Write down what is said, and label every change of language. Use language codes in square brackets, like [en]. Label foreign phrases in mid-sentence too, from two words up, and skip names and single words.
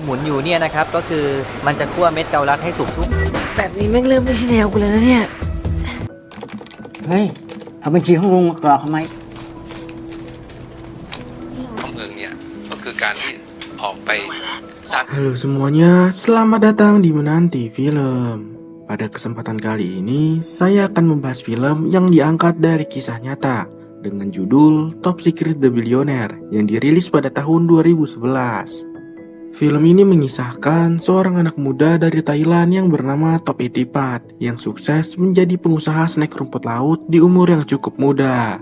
[th] อยู่เนี่ยนะครับก็คือมันจะคั่วเม็ดเกาลัดให้สุกทุก แบบนี้แม่งเริ่มไม่ใช่แนวกูแล้วนะเนี่ย เฮ้ย เอาบัญชีของลุงมากรอกทำไม ของมึงเนี่ยก็คือการที่ออกไปสร้าง [id] Halo semuanya, selamat datang di Menanti Film. Pada kesempatan kali ini, saya akan membahas film yang diangkat dari kisah nyata dengan judul Top Secret The Billionaire yang dirilis pada tahun 2011. Film ini mengisahkan seorang anak muda dari Thailand yang bernama Top Etipat yang sukses menjadi pengusaha snack rumput laut di umur yang cukup muda.